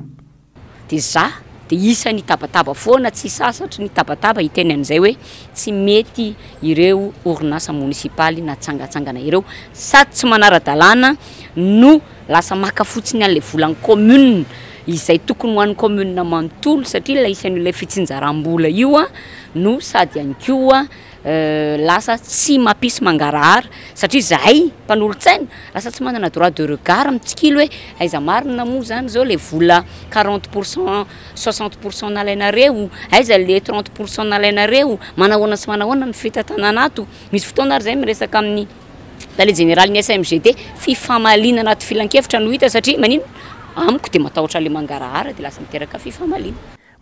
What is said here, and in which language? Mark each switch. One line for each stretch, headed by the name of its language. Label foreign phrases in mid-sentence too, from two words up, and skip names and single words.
Malagasy: Dia za dia isany tabataba foana tsy sasatra ny tabataba hiteny an'izay hoe tsy mety ireo orinasa munisipaly na tsangatsangana ireo sady tsy manara-dalàna no lasa maka fotsiny an'le volan'ny commune izay tokony ho an'ny commune manontolo satria la isan'ilay fitsinjaram-bola io no sady ihany koa lasa tsy mampisy mangarahara satria zahay mpanolotsaina lasa tsy manana
French: droit de regard
Malagasy: mitsikilo hoe aiza marina moa zany zao le vola 40% 60% nalainareo aiza le 30% nalainareo manahoana sy manahoana ny fitantananato misy fotoana ary zay miresaka amin'ny tale général ny SMGD fifamalina anaty filan-kevitra no hita satria manino amiko dia matahotra le mangarahara dia lasa miteraka fifamalina.